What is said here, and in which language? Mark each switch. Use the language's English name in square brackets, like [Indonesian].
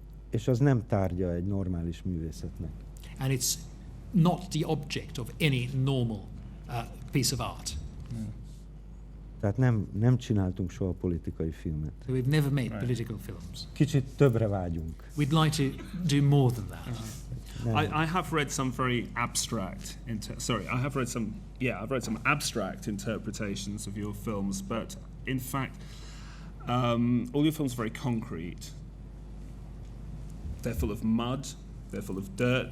[Hungarian] És az nem tárgya egy normális művészetnek. [English] And it's not the object of any normal piece of art. [Hungarian] Tehát nem csináltunk soha politikai filmet. [English] So we've never made political films. [Hungarian] Kicsit többre vágyunk. [English] We'd like to do more than that. I have read some very abstract. I've read some abstract interpretations of your films, but in fact, all your films are very concrete. They're full of mud. They're full of dirt.